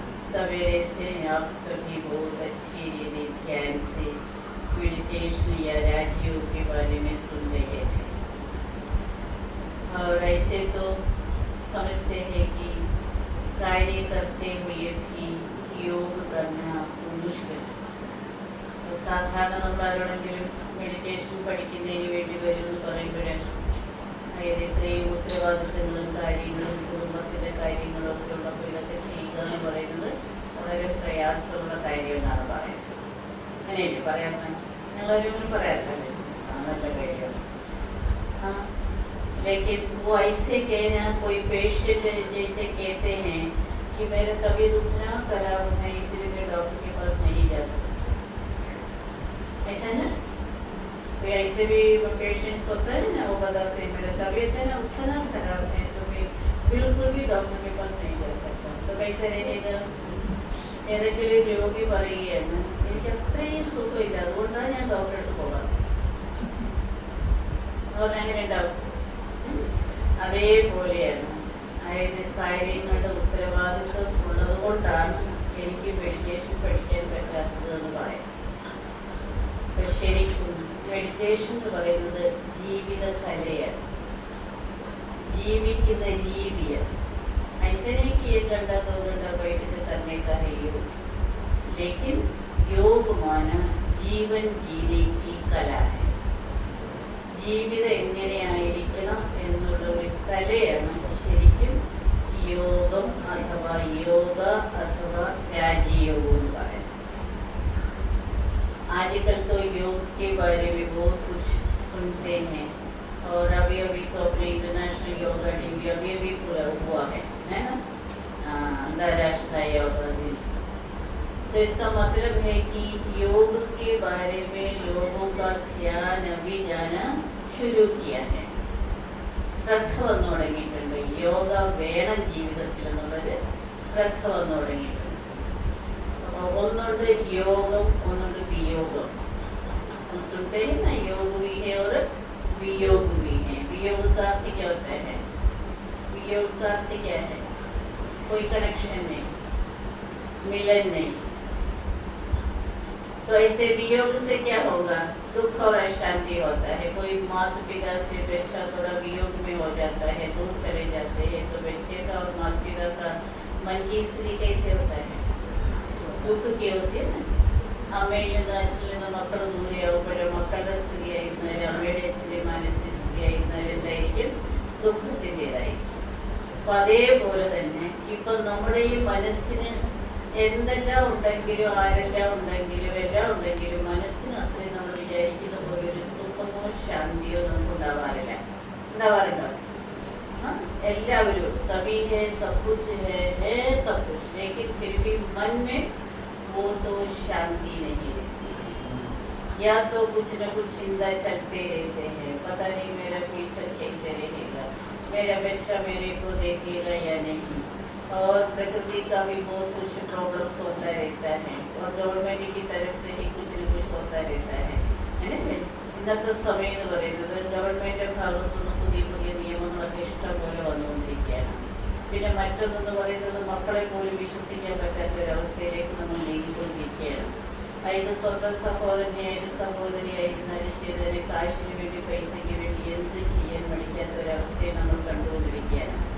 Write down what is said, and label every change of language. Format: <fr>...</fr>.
<hi>सवेरे से आप सभी बहुत अच्छी रीति ध्यान से मेडिटेशन या राजयोग के बारे में सुन रहे थे. और ऐसे तो समझते हैं कि कार्य करते हुए भी योग करना मुश्किल.</hi> <ml>സാധാരണ നമ്മൾ ആരോടെങ്കിലും മെഡിറ്റേഷൻ പഠിക്കുന്നതിന് വേണ്ടി വരുമെന്ന് പറയുമ്പോൾ അതായത് ഇത്രയും ഉത്തരവാദിത്തങ്ങളും കാര്യങ്ങളും കുടുംബത്തിൻ്റെ കാര്യങ്ങളും ഒക്കെ ഉള്ളപ്പോൾ ഇതൊക്കെ ചെയ്യുക എന്ന് പറയുന്നത് വളരെ പ്രയാസമുള്ള കാര്യമെന്നാണ് പറയുന്നത്. അങ്ങനെയല്ലേ പറയാത്ത? ഞങ്ങളൊരു പറയാത്തല്ലേ? നല്ല കാര്യമാണ്.</ml> <hi>लेकिन वो ऐसे कहना कोई पेशेंट जैसे कहते हैं कि मेरा तबीयत उतना खराब है इसलिए मैं डॉक्टर के पास नहीं जा सकता. ऐसा ना कोई ऐसे भी पेशेंट्स होता है ना, वो बताते हैं मेरा तबीयत है ना उतना खराब है तो मैं बिल्कुल भी डॉक्टर के पास नहीं जा सकता. तो कैसे रहेगा?</hi> <ml>ഏതെങ്കിലും രോഗി പറയുകയാണ് എനിക്ക് അത്രയും സുഖമില്ല അതുകൊണ്ടാണ് ഞാൻ ഡോക്ടറെ അടുത്ത് പോകാറ്. അതുകൊണ്ട് അങ്ങനെ ഉണ്ടാവും. അതേപോലെയാണ് അതായത് കാര്യങ്ങളുടെ ഉത്തരവാദിത്വം ഉള്ളത് കൊണ്ടാണ് എനിക്ക് മെഡിറ്റേഷൻ പഠിക്കാൻ പറ്റാത്തത് എന്ന് പറയാം. പക്ഷെ ശരിക്കും മെഡിറ്റേഷൻ എന്ന് പറയുന്നത് ജീവിത കലയാണ്, ജീവിക്കുന്ന രീതിയാണ്.</ml> <hi>ऐसे नहीं कि 1 घंटा 2 घंटा बैठ के करने का है योग, लेकिन योग माना ജീവൻ जीने की कला है.</hi> <ml>ജീവിതം എങ്ങനെയായിരിക്കണം എന്നുള്ള ഒരു കലയാണ് ശരിക്കും യോഗം</ml> <hi>अथवा योग अथवा</hi> <ml>രാജയോഗം എന്ന് പറയുന്നത്.</ml> <hi>आजकल तो योग के बारे में बहुत कुछ सुनते हैं और अभी तो अपने इंटरनेशनल योगा डे भी अभी पूरा हुआ है ना, अंतर्राष्ट्रीय योगा दिन. तो इसका मतलब है कि योग के बारे में लोगों का ध्यान अभी जाना शुरू किया है.</hi> <ml>ശ്രദ്ധ വന്നു തുടങ്ങിയിട്ടുണ്ട്. യോഗ വേണം ജീവിതത്തിൽ എന്നുള്ളൊരു ശ്രദ്ധ വന്നു തുടങ്ങിയിട്ടുണ്ട്. അപ്പോൾ ഒന്നുണ്ട് യോഗം, ഒന്നുണ്ട് വിയോഗം.</ml> <hi>सुनते हैं ना, योग भी है और वियोग भी है. वियोग का अर्थ क्या होता है? वियोग का अर्थ क्या है? कोई कनेक्शन नहीं, मिलन नहीं. तो ऐसे वियोग से क्या होगा? दुख और अशांति होता है. कोई माता पिता से बच्चा थोड़ा वियोग में हो जाता है, दूर चले जाते हैं, तो बच्चे का और माता पिता का मन की स्थिति कैसे होता है? दुख की होती है ना.</hi> <ml>അമ്മയിൽ നിന്ന് അച്ഛനിൽ നിന്ന് മക്കൾ ദൂരെയാവുമ്പോഴോ മക്കളുടെ സ്ഥിതിയായിരുന്നാലും അമ്മയുടെ അച്ഛൻ്റെ മാനസിക സ്ഥിതിയായിരുന്നാലും എന്തായിരിക്കും? ദുഃഖത്തിൻ്റെതായിരിക്കും. അപ്പം അതേപോലെ തന്നെ ഇപ്പം നമ്മുടെ ഈ മനസ്സിന് എന്തെല്ലാം ഉണ്ടെങ്കിലും ആരെല്ലാം ഉണ്ടെങ്കിലും എല്ലാം ഉണ്ടെങ്കിലും മനസ്സിന് അത്രയും നമ്മൾ വിചാരിക്കുന്ന പോലെ ഒരു സുഖമോ ശാന്തിയോ നമുക്ക് ഉണ്ടാവാറില്ല. ഉണ്ടാവാറുണ്ടോ?</ml> <hi>എല്ലാവരും सभी है, सब कुछ है सब कुछ, लेकिन फिर भी मन में वो तो शांति नहीं रहती है. या तो कुछ न कुछ चिंता चलते रहते हैं. पता नहीं मेरा फ्यूचर कैसे रहेगा, मेरा बच्चा मेरे को देखेगा या नहीं. और प्रकृति का भी बहुत कुछ प्रॉब्लम्स होता रहता है और गवर्नमेंट की तरफ से ही कुछ न कुछ होता रहता है ना.</hi> <ml>ഇന്നത്തെ സമയം എന്ന് പറയുന്നത് ഗവൺമെൻറ് ഭാഗത്തുനിന്ന് പുതിയ പുതിയ നിയമങ്ങളൊക്കെ ഇഷ്ടം പോലെ വന്നുകൊണ്ടിരിക്കുകയാണ്. പിന്നെ മറ്റൊന്നെന്ന് പറയുന്നത് മക്കളെ പോലും വിശ്വസിക്കാൻ പറ്റാത്ത ഒരവസ്ഥയിലേക്ക് നമ്മൾ നീങ്ങിക്കൊണ്ടിരിക്കുകയാണ്. അതായത് സ്വന്തം സഹോദരനെയായാലും സഹോദരിയായിരുന്നാലും ശരി തന്നെ കാശിന് വേണ്ടി പൈസയ്ക്ക് വേണ്ടി എന്ത് ചെയ്യാൻ പഠിക്കാത്ത ഒരവസ്ഥയെ നമ്മൾ കണ്ടുകൊണ്ടിരിക്കുകയാണ്.</ml>